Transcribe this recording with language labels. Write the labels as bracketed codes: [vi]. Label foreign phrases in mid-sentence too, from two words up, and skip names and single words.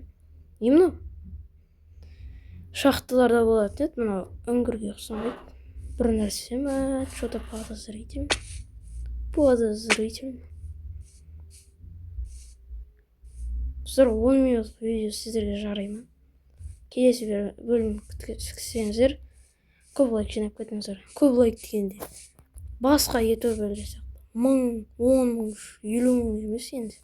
[kk] Не мынау? Шахталарда болады, мынау үңгірге ұқсамайды. бір нәрсе ма? [ru] Что-то подозрительно. Подозрительно. [kk] Достар, 10 минут видео сіздерге жарай ма? Келесі бөлім күтсеңіздер, көп лайк жинап кетіңіздер. Көп лайк дегенде басқа ютуб жасақ. 1000, 10 мың, 50 мың емес енді.